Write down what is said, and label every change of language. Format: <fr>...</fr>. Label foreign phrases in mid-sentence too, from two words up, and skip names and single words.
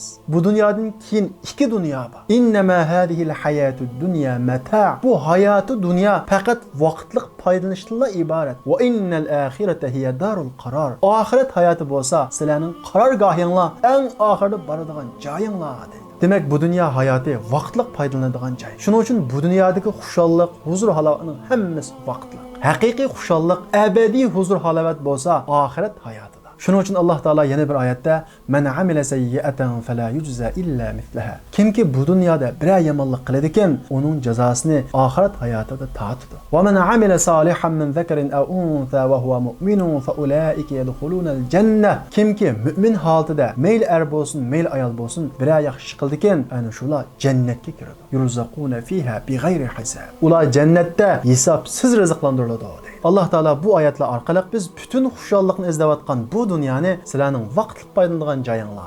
<uz>Bu dunyodan keyin ikki dunyo bor.</uz> <ar>إنما هذه الحياة الدنيا متاع'.</ar> <uz>Bu hayoti dunyo faqat vaqtlik foydalanishdan iborat.</uz> <ar>وإن الآخرة هي دار القرار.</ar> <uz>Oxirat hayoti bo'lsa, sizlarning qarorgohinglar, eng oxirida boradigan joyinglar deydi. Demek bu dünya hayatı vaqtliq foydalanadigan joy. Shuning uchun bu dunyodagi xushallik, huzur halovatning hammasi vaqtliq. Haqiqiy xushallik, abadiy huzur halovat bo'lsa, oxirat hayotida. Shuning uchun Alloh taolo yana bir oyatda</uz> <ar>"من عمل سيئة فلا يجزى إلا مثلها."</ar> <uz>Kimki bu dunyoda bir yomonlik qiladi ekan, uning jazosini oxirat hayotida tatidi.</uz> <ar>"ومن عمل صالحا من ذكر أو أنثى وهو مؤمن فأولئك يدخلون الجنة."</ar> <uz>Kimki mu'min holatida mayl er bo'lsin, mayl ayol bo'lsin, bir yaxshi qildi ekan, ana shular jannatga kiradi.</uz> <ar>يرزقون فيها بغير حساب.</ar> <uz>Ular jannatda hisobsiz rizqlantiriladi. Alloh taolo bu oyatlar orqali biz butun xushallikni izlayotgan bu dunyoni sizlarning vaqtlik foydalanadigan joyinglar.</uz>